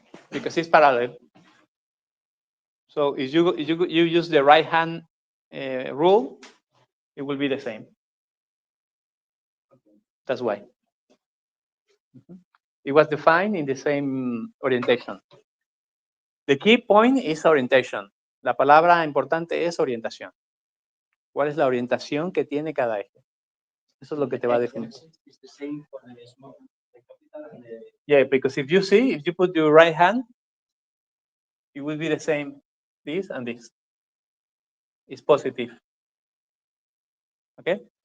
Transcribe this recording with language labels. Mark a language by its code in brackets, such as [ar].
[en] Because it's parallel. So if you use the right hand rule, it will be the same. That's why. It was defined in the same orientation. The key point is orientation. [es] La palabra importante es orientación. ¿Cuál es la orientación que tiene cada eje? Eso es lo que te va a definir. [en] It's the same for the small, the capital and the... Yeah, because if you put your right hand, it will be the same, this and this. It's positive. Okay?